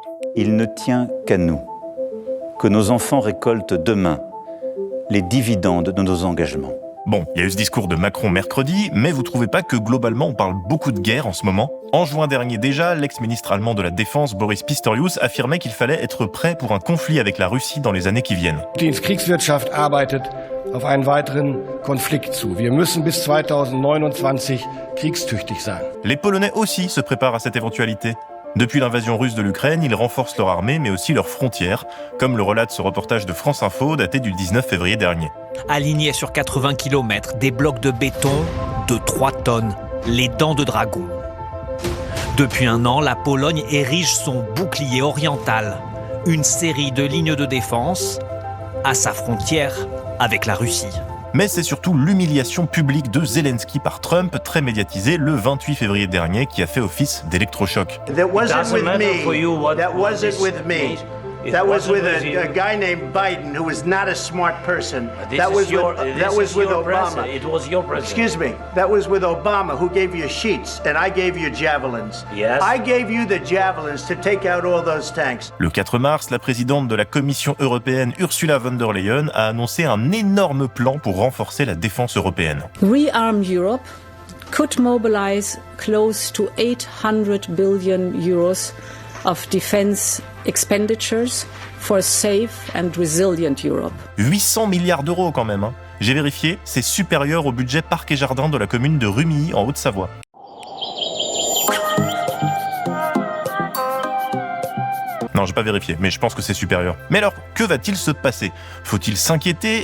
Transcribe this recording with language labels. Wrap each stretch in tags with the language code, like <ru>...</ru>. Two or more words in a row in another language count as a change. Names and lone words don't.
<fr>Il ne tient qu'à nous, que nos enfants récoltent demain les dividendes de nos engagements. Bon, il y a eu ce discours de Macron mercredi, mais vous trouvez pas que globalement on parle beaucoup de guerre en ce moment ? En juin dernier déjà, l'ex-ministre allemand de la Défense Boris Pistorius affirmait qu'il fallait être prêt pour un conflit avec la Russie dans les années qui viennent.</fr> <de>Die Kriegswirtschaft arbeitet auf einen weiteren Konflikt zu. Wir müssen bis 2029 kriegstüchtig sein.</de> <fr>Les Polonais aussi se préparent à cette éventualité. Depuis l'invasion russe de l'Ukraine, ils renforcent leur armée, mais aussi leurs frontières, comme le relate ce reportage de France Info daté du 19 février dernier. Alignés sur 80 km, des blocs de béton de 3 tonnes, les dents de dragon. Depuis un an, la Pologne érige son bouclier oriental, une série de lignes de défense à sa frontière avec la Russie. Mais c'est surtout l'humiliation publique de Zelensky par Trump, très médiatisée le 28 février dernier, qui a fait office d'électrochoc.</fr> <en>That wasn't with me. That wasn't with me. That was with a guy named Biden, who was not a smart person. That was with Obama. It was your president. Excuse me. That was with Obama, who gave you sheets, and I gave you javelins. Yes. I gave you the javelins to take out all those tanks.</en> <fr>Le 4 mars, la présidente de la Commission européenne, Ursula von der Leyen, a annoncé un énorme plan pour renforcer la défense européenne.</fr> <en>Rearm Europe could mobilize close to 800 billion euros of defense expenditures for a safe and resilient Europe.</en> <fr>800 milliards d'euros quand même. J'ai vérifié, c'est supérieur au budget parc et jardin de la commune de Rumilly en Haute-Savoie. Non, j'ai pas vérifié, mais je pense que c'est supérieur. Mais alors, que va-t-il se passer ? Faut-il s'inquiéter ?</fr>